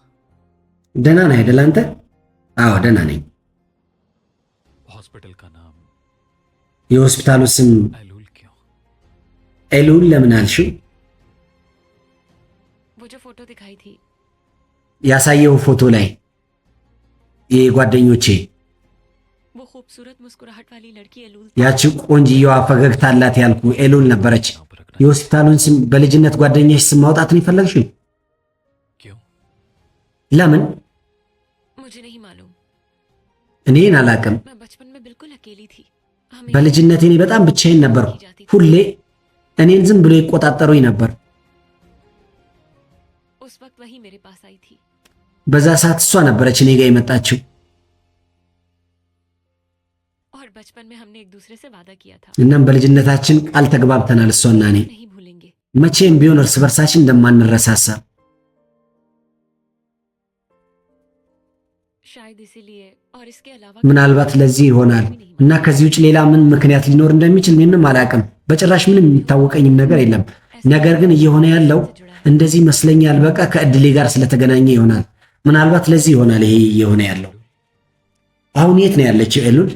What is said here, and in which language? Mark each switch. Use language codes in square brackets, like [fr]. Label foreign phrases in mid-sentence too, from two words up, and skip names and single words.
[am] ደህና ነህ አይደል አንተ? አዎ ደህና ነኝ። [hi] हॉस्पिटल का नाम [am] የሆስፒታሉ ስም [hi] एलूल क्यों? [am] ኤሉል ለምን አልሽው? [hi] वो जो फोटो दिखाई थी [am] ያሳየው ፎቶ ላይ የጓደኞቼ [hi] वो खूबसूरत मुस्कुराहट वाली लड़की एलूल [am] ያቺ ቆንጅየዋ ፈገግታ አላት ያልኩ ኤሉል ነበረች። [hi] नाम पर रखना [am] የሆስፒታሉን ስም በልጅነት ጓደኛሽ ስም ማውጣት ነው የፈለግሽው? [hi] क्यों? [am] ለምን? [hi] मुझे नहीं मालूम। [am] እኔን አላቅም። [hi] मैं बचपन में बिल्कुल अकेली थी। [am] በልጅነቴ እኔ በጣም ብቻዬን ነበርኩ። ሁሌ እኔን ዝም ብሎ ይቆጣጠሩኝ ነበር። [hi] उस वक्त वही मेरे पास आई थी। [am] በዛ ሰዓት እሷ ነበረች እኔ ጋር የመጣችው [hi] और बचपन में हमने एक दूसरे से वादा किया था [am] እናም በልጅነታችን ቃል ተግባብተናል እሷና እኔ [hi] नहीं भूलेंगे। [am] መቼም ቢሆን እርስ በርሳችን እንደማንረሳሳ። [hi] शायद इसीलिए और इसके अलावा [am] ምናልባት ለዚህ ይሆናል እና ከዚህ ውጭ ሌላ ምን ምክንያት ሊኖር እንደሚችል ምንም አላቅም። በጭራሽ ምንም የሚታወቀኝም ነገር የለም። ነገር ግን እየሆነ ያለው እንደዚህ ይመስለኛል። በቃ ከእድሌ ጋር ስለተገናኘ ይሆናል። ምናልባት ለዚህ ይሆናል ይሄ እየሆነ ያለው። አሁን የት ነው ያለችው ኤሉል?